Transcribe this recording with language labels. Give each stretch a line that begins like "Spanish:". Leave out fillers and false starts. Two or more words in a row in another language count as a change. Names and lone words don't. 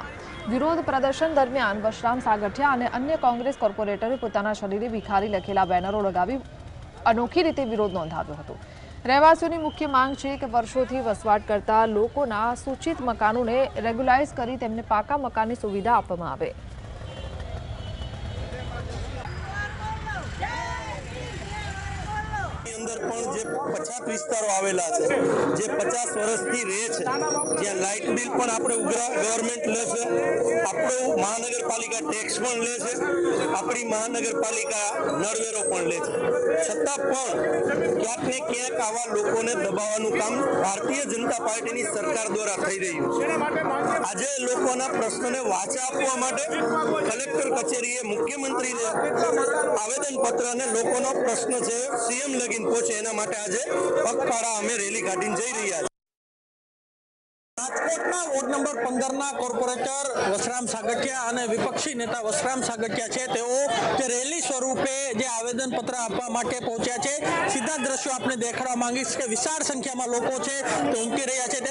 Gujarati: વિરોધ પ્રદર્શન દરમિયાન વશરામ સાગઠિયા અને અન્ય કોંગ્રેસ કોર્પોરેટરોએ પોતાના શરીરે ભિખારી લખેલા બેનરો લગાવી અનોખી રીતે વિરોધ નોંધાવ્યો હતો। રહેવાસીઓની મુખ્ય માંગ છે કે વર્ષોથી વસવાટ કરતા લોકોના સૂચિત મકાનોને રેગ્યુલાઇઝ કરી તેમને પાકા મકાનની સુવિધા આપવામાં આવે। અંદર જે 50 વિસ્તારો આવેલા છે, જે 50 વર્ષથી રહે છે, જ્યાં લાઇટ બિલ પણ આપણે ગવર્નમેન્ટ લે છે, આપણો મહાનગરપાલિકા ટેક્સ પણ લે છે, આપણી મહાનગરપાલિકા નળવેરો પણ લે છે, છતાં પણ ક્યાંક ને ક્યાંક આવા લોકોને દબાવવાનું કામ ભારતીય જનતા પાર્ટીની સરકાર દ્વારા થઈ રહ્યું છે। આજે લોકોના પ્રશ્નોને વાચા આપવા માટે કલેક્ટર કચેરીએ મુખ્યમંત્રીને આવેદનપત્ર અને લોકોનો પ્રશ્ન છે સીએમ લગીન પહોંચે એના માટે આજે પગપાળા અમે રેલી કાઢીને જઈ રહ્યા છીએ। રાજકોટના વોર્ડ નંબર 15ના કોર્પોરેટર વશરામ સાગઠિયા અને વિપક્ષી નેતા વશરામ સાગઠિયા છે તેઓ જે રેલી સ્વરૂપે જે આવેદનપત્ર આપવા માટે પહોંચ્યા છે। સીધા દ્રશ્યો આપણે દેખાડવા માંગીશ કે વિશાળ સંખ્યામાં લોકો છે તે ઉમટી રહ્યા છે।